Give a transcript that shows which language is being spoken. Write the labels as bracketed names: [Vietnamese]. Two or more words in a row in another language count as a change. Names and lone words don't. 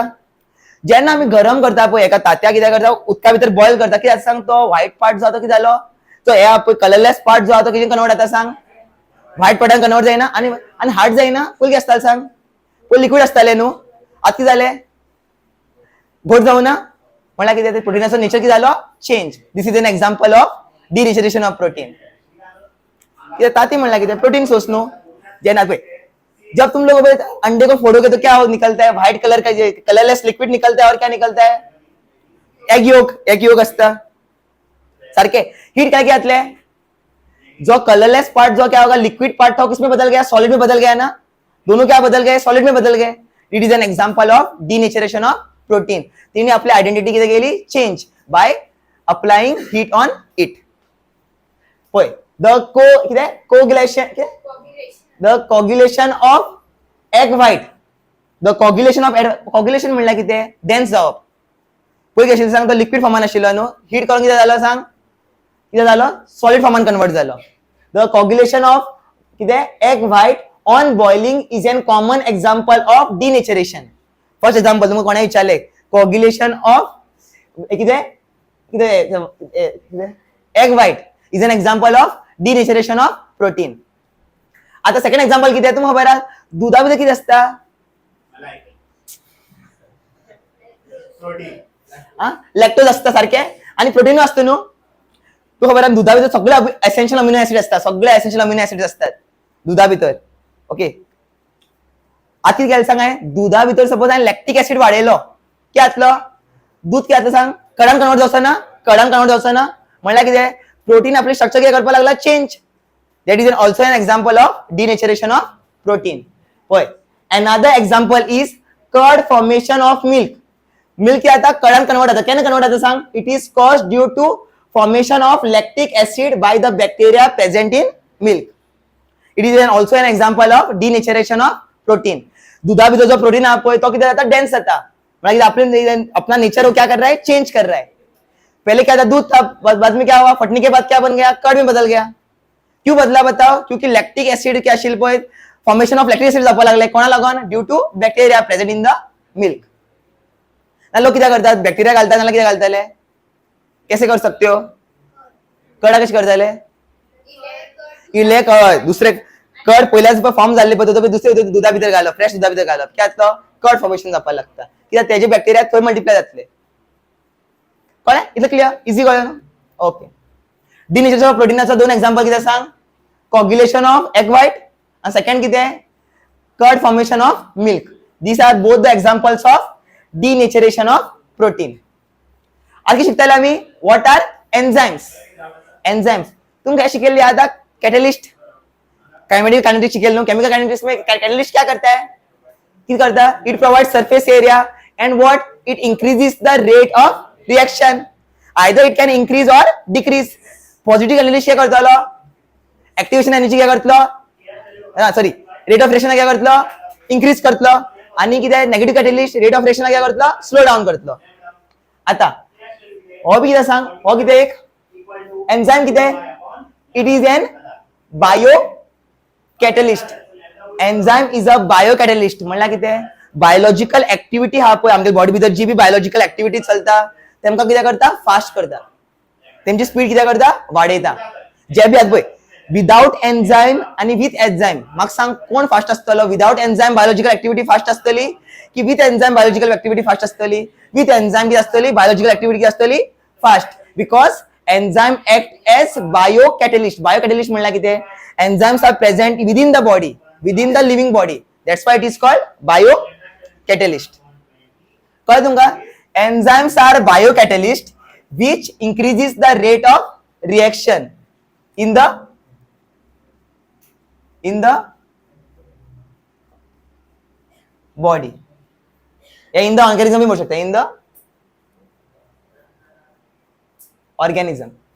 [Konkani] जेन्ना आमी गरम करता पळय एका तात्या, कितें करता, उदका भितर बॉयल करता, कितें सांग, तो [English] white part [Konkani] जो आसा तो कितें जालो, तो हे पळय [English] colourless part [Konkani] जो आसा तो कितें कन्वर्ट जाता सांग, व्हायट पार्टान कन्वर्ट जायना आनी हार्ड जायना. पयलीं कितें आसतालें सांग, पयलीं लिक्वीड आसतालें न्हू, आतां कितें जालें, घोट जावं ना. म्हळ्यार कितें, प्रोटीनाचो नेचर कितें जालो, चेंज. [English] This is an example of denaturation of protein. [Konkani] कितें ताती म्हणल्यार कितें, [English] protein source [Konkani] न्हू. जेन्ना पळय, [Hindi] जब तुम लोग अंडे को फोड़ोगे तो क्या निकलता है, [English] white colour [Hindi] का [English] colourless liquid [Hindi] निकलता है. और क्या निकलता है, [English] egg yolk [Hindi] असता. [Konkani] सारखे हीट काय घातले, [Hindi] जो कलरलेस पार्ट जो क्या होगा, [English] liquid part [Hindi] था, किसमें बदल गया, सॉलिड में बदल गया ना. दोनों क्या बदल गए, सॉलिड में बदल गए. [English] It is an example of denaturation of protein. [Konkani] तिने आपली आयडेंटिटी किती केली, [English] change by applying heat on it. होय, the coagulation of egg white, the coagulation of coagulation [Konkani] म्हणल्यार कितें, डेन्स जावप. पळय कशें सांग, तो लिक्विड फॉर्मान आशिल्लो न्हू, हीट करून कितें जालो सांग, कितें जालो, सॉलिड फॉर्मान कन्वर्ट जालो. [English] द coagulation of कितें, egg white on boiling is an common example of denaturation. first example [Konkani] तुमकां कोणें विचारलें, [English] coagulation of [Konkani] कितें कितें [English] egg white is an example of denaturation of protein. [Konkani] आता [English] second example [Konkani] कितें, तुमकां खबर आहा, दुधा भितर कितें आसता, लॅक्टोज आसता सारखे, आनी प्रोटीन आसता न्हू. तुका खबर आहा, दुधा भितर सगळे [English] essential amino acid [Konkani] आसता, सगळे [English] essential amino acid [Konkani] असतात दुधा भितर. ओके, आता कितें केलें सांग, दुधा भितर सपोज हांवें [English] lactic acid [Konkani] वाडयलो, कितें जातलो, दूध कितें जातलो सांग, कडान कन्वर्ट जावचो ना, कडान कन्वर्ट जावचो ना. म्हणल्यार कितें, प्रोटीन आपले स्ट्रक्चर कितें करपाक लागला, चेंज. [English] That is also an example of denaturation of protein. Another example is curd formation of milk. [Konkani] मिल्क कितें जाता कर्डान कन्वर्ट जाता. केन्ना कन्वर्ट जाता सांग. [English] It is caused due to formation of lactic acid by the bacteria present in milk. It is also an example of denaturation of protein. [Konkani] दुधा भितर जो प्रोटीन हा पळय तो कितें जाता डेन्स जाता. [Hindi] मतलब अपना नेचर वो क्या कर रहा है चेंज कर रहा है. पहले क्या था दूध था, बाद में क्या हुआ फटने के बाद क्या बन गया कर्ड में बदल गया. क्यों बदला बताओ. क्योंकि [English] lactic acid [Hindi] क्या [Konkani] आशिल्लें पळय [English] formation of lactic acid [Konkani] जावपाक लागले. कोणा लागून [English] due to bacteria present in the milk. [Konkani] लोक कितें करतात बॅक्टेरिया घालतात नाल्यार कितें घालताले [Hindi] कैसे कर सकते हो [Konkani] कर्डा कशें करताले इल्ले कर्ड दुसरे कर्ड पयल्याच फॉर्म जाल्ले पळय तो दुसरे दुधा भितर घालप फ्रेश दुधा भितर घालप क्या जातलो [English] curd formation [Konkani] जावपाक लागता. कित्याक तेजे बॅक्टेरिया थंय मल्टिप्लाय जातले. कळ्ळें इतलें [English] clear easy [Konkani] कळ्ळें न्हू. ओके. [English] denaturation of [Konkani] प्रोटीनाचो दोन एक्झाम्पल कितें सांग. [English] coagulation of egg white [Konkani] आनी सेकंड कितें [English] curd formation of milk. These are both the examples of denaturation of protein. [Konkani] आज कितें शिकताले आमी [English] what are enzymes. [Konkani] एन्झायम्स तुमकां हें शिकयल्लें आतां [English] catalyst kinetic kinetics [Konkani] शिकयलें न्हू. [English] chemical kinetics [Hindi] में कैटलिस्ट क्या करता [English] है क्या करता It provide surface area and what it increases the rate of reaction. Either it can increase or decrease. positive catalyst [Konkani] क्या करतलो [English] activation energy [Konkani] क्या करतलो [English] sorry rate of reaction [Konkani] क्या करतलो इंक्रीज करतलो. आणि कितें [English] negative catalyst rate of reaction [Konkani] क्या करतलो [English] slow down [Konkani] करतलो. आता हो बी कितें सांग हो कितें एक एन्झाइम कितें [English] It is an bio catalyst. Enzyme is a bio catalyst [Konkani] म्हणल्यार कितें [English] biological activity [Konkani] हा पळय आमच्या बॉडी भितर जी बी [English] biological activity [Konkani] चलता तेमकां कितें करता फास्ट करता. तेमची स्पीड कितें करता वाडयता. जे बी आसा पळय [English] without enzyme [Konkani] आणि [English] with enzyme [Konkani] म्हाका सांग कोण फास्ट आसतलो. [English] without enzyme biological activity [Konkani] फास्ट आसतली की [English] with enzyme biological activity [Konkani] फास्ट आसतली. [English] with enzyme [Konkani] कितें आसतली [English] biological activity [Konkani] आसतली फास्ट [English] because enzyme act as bio catalyst. bio catalyst [Konkani] म्हणल्यार कितें [English] enzymes are present within the body within the living body. That's why it is called biocatalyst. [Konkani] कळलं तुमका [English] enzymes are biocatalyst which increases the rate of reaction in the body. [Hindi] या [English] in the organism [Hindi] भी बोल सकते हैं. [English] in the organism.